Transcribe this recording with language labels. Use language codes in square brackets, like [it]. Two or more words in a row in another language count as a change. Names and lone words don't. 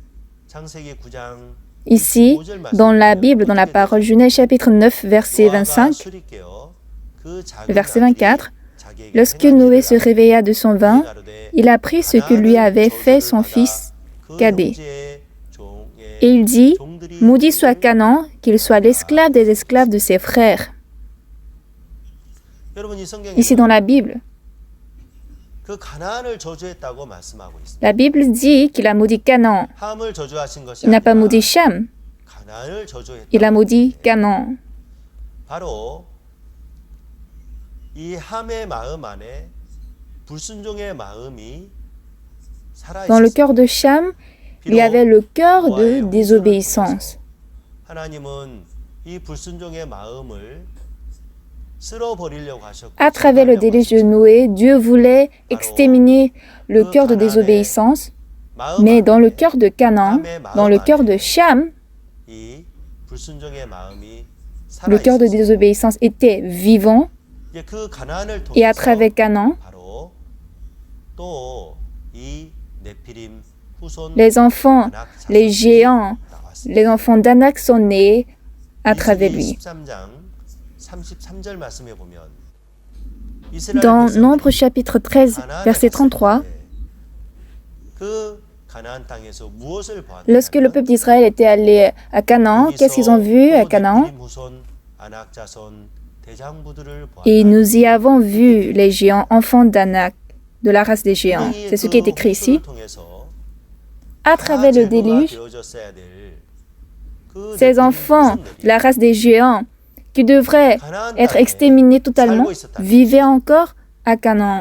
[fr] Ici, dans la Bible, dans la parole Genèse chapitre 9, verset 25, verset 24, lorsque Noé se réveilla de son vin, il apprit ce que lui avait fait son fils cadet. Et il dit, « Maudit soit Canaan, qu'il soit l'esclave des esclaves de ses frères. » Ici dans la Bible, [ko] 그 가나안을 저주했다고 말씀하고 있습니다. [fr] la Bible dit qu'il a maudit Canaan. [ko] 함을 저주하신 것이 [fr] Il n'a pas [ko] 아니라 [fr] maudit Cham, [ko] 가나안을 저주했다. [fr] il a maudit Canaan. [ko] 바로 이 함의 마음 안에 불순종의 마음이 살아 [fr] Dans le [ko] 있었습니다. [fr] cœur de Cham, il y avait le cœur de désobéissance. [ko] 하나님은 이 불순종의 마음을 쓸어버리려고 하셨고 [fr] À travers le déluge de Noé, Dieu voulait exterminer le cœur de désobéissance, mais dans le cœur de Canaan, dans le cœur de Cham, [ko] 이 불순종의 마음이 [fr] le cœur de désobéissance était vivant, [ko] 그 가나안을 [fr] et à [ko] 통해서 [fr] travers Canaan, [ko] 바로 또 이 네피림 후손 [fr] les enfants, les géants, les enfants d'Anak sont nés à travers lui. [ko] 13장 33절 말씀에 보면 [fr] Dans Nombre chapitre 13, verset 33, [ko] 그 가나안 땅에서 무엇을 보았느냐? [fr] lorsque le peuple d'Israël était allé à Canaan, qu'est-ce qu'ils ont vu à Canaan? [ko] 네피림 후손, 아낙 자손, 대장부들을 [fr] Et [ko] 보았다. [fr] nous y avons vu les géants, enfants d'Anak, de la race des géants. C'est ce qui est écrit ici. À travers le déluge, ces enfants, la race des géants, qui devraient être exterminés totalement, vivaient encore à Canaan.